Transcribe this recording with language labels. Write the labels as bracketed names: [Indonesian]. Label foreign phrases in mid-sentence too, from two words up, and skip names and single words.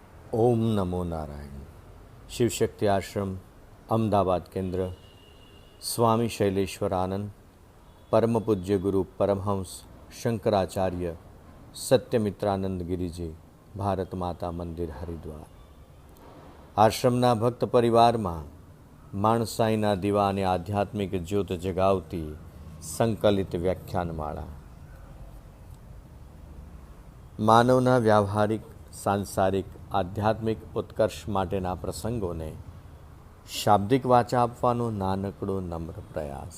[Gujarati] ઓમ નમો નારાયણ। શિવશક્તિ આશ્રમ અહમદાબાદ કેન્દ્ર સ્વામી શૈલેશ્વરાનંદ પરમ પૂજ્ય ગુરુ પરમહંસ શંકરાચાર્ય સત્યમિત્રાનંદ ગિરી જી ભારત માતા મંદિર હરિદ્વાર આશ્રમના ભક્ત પરિવાર મેં માણસાઈના દીવા અને આધ્યાત્મિક જ્યોત જગાવતી સંકલિત વ્યાખ્યાનમાળા માનવના વ્યાવહારિક સાંસારિક આધ્યાત્મિક ઉત્કર્ષ માટેના પ્રસંગોને શાબ્દિક વાચા આપવાનો નાનકડો નમ્ર પ્રયાસ।